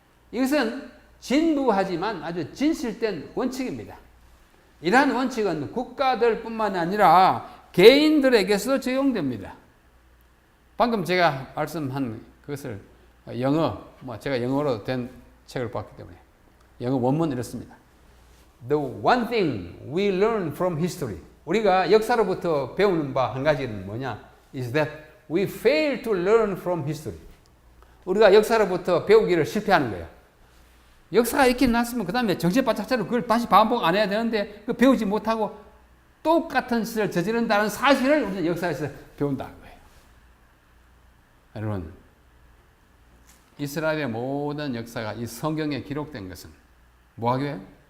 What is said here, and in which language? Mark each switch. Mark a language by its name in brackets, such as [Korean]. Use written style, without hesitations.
[Korean] 이것은 진부하지만 아주 진실된 원칙입니다. 이러한 원칙은 국가들뿐만 아니라 개인들에게서도 적용됩니다. 방금 제가 말씀한 그것을 영어, 제가 영어로 된 책을 봤기 때문에 영어 원문 이렇습니다. [English] The one thing we learn from history. [Korean] 우리가 역사로부터 배우는 바 한 가지는 뭐냐? [English] Is that we fail to learn from history. [Korean] 우리가 역사로부터 배우기를 실패하는 거예요. 역사가 있긴 났으면 그 다음에 정신 바짝 차리고 그걸 다시 반복 안 해야 되는데 그 배우지 못하고 똑같은 짓을 저지른다는 사실을 우리는 역사에서 배운다는 거예요. 여러분, 이스라엘의 모든 역사가 이 성경에 기록된 것은 뭐 하기 위해?